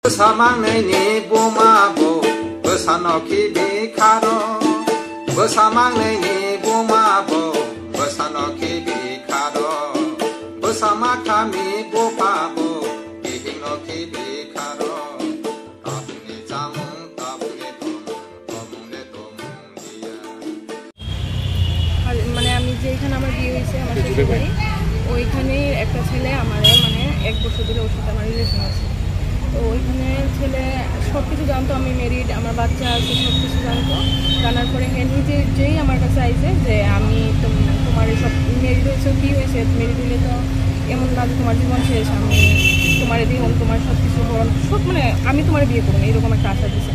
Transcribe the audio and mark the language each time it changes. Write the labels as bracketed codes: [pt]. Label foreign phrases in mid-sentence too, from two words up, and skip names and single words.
[trp] Bosamangnaini bumabo bosanoki bikaro Bosamangnaini bumabo bosanoki bikaro Bosamakami bopabo bihinoki bikaro Tabuni jamung tabuni tomune tomundia [bn] মানে আমি যেখানে আমার বিয়ে হয়েছে আমার শ্বশুর বাড়ি ওইখানে একটা ছেলে আমার মানে 1 বছর ধরে ওর সাথে আমার রিলেশন আছে। তো ওইখানে ছেলে সব কিছু জানতো, আমি মেরিড, আমার বাচ্চা আছে, সব কিছু জানতো। জানার পরে হ্যাঁ নিজে যেই আমার কাছে আইছে যে আমি তোমার সব মেরিড হয়েছে, কী হয়েছে, মেরিড হলে তো এমন না যে তোমার জীবন শেষ, আমি তোমার দিই তোমার সব কিছু সব মানে আমি তোমার বিয়ে করবো না, এরকম একটা আশা দিচ্ছে।